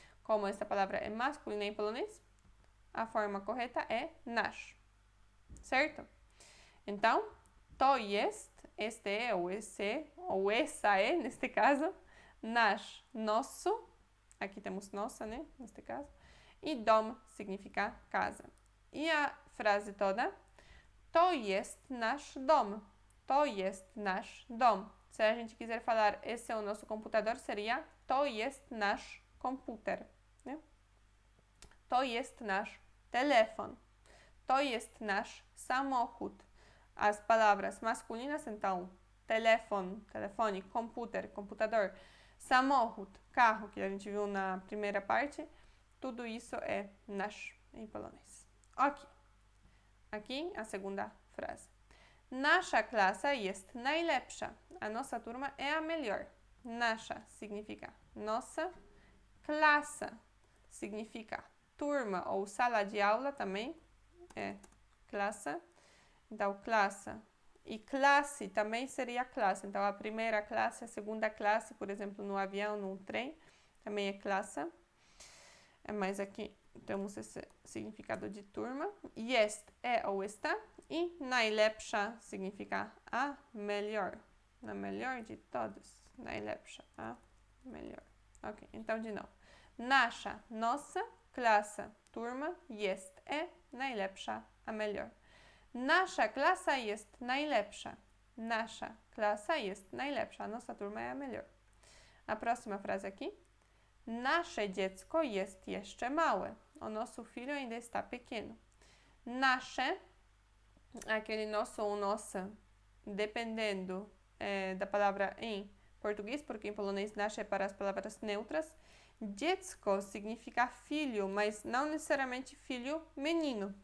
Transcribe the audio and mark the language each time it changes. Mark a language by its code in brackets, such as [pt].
[pt] Como esta palavra é masculina em polonês, a forma correta é nasz, certo? Então, to jest, este é, ou esse, ou essa é, neste caso, nasz, nosso, aqui temos nossa, né, neste caso, e dom significa casa. E a frase toda, [pl] to jest nasz dom, to jest nasz dom. [pt] Se a gente quiser falar, esse é o nosso computador, seria [pl] to jest nasz komputer, [pt] né? [pl] To jest nasz telefon, to jest nasz samochód. [pt] As palavras masculinas, então, telefone, computador, samochód, carro, que a gente viu na primeira parte, tudo isso é nasz em polonês. Ok. Aqui a segunda frase. [pl] Nasza klasa jest najlepsza. [pt] A nossa turma é a melhor. Nasza significa nossa, klasa significa turma ou sala de aula também, é klasa. Então, classe. E classe também seria classe. Então, a primeira classe, a segunda classe, por exemplo, no avião, no trem, também é classe. Mas aqui temos esse significado de turma. Jest é ou está. E najlepsza significa a melhor. A melhor de todos. Najlepsza, a melhor. Ok, então de novo. Nasza, nossa, klasa, turma, jest é najlepsza, a melhor. [pl] Nasza klasa jest najlepsza. Nasza klasa jest najlepsza. [pt] Nossa turma é a melhor. A próxima frase aqui. [pl] Nasze dziecko jest jeszcze małe. [pt] O nosso filho ainda está pequeno. Nasze, aquele nosso ou nossa, dependendo da palavra em português, porque em polonês nasze é para as palavras neutras. Dziecko significa filho, mas não necessariamente filho menino.